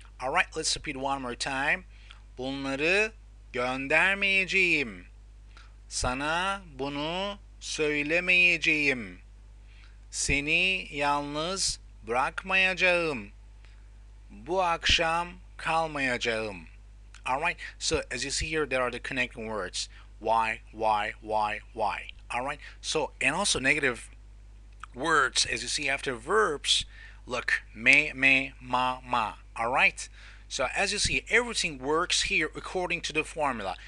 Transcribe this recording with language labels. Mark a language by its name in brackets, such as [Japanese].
[English] Alright, let's repeat one more time. [Turkish] Bunları göndermeyeceğim. Sana bunu söylemeyeceğim. Seni yalnız bırakmayacağım. Bu akşam kalmayacağım. [English] Alright, so as you see here, there are the connecting words. Y, Y, Y, Y. Alright, so, and also negative words, as you see after verbs, look, me, ma. Alright? So as you see, everything works here according to the formula.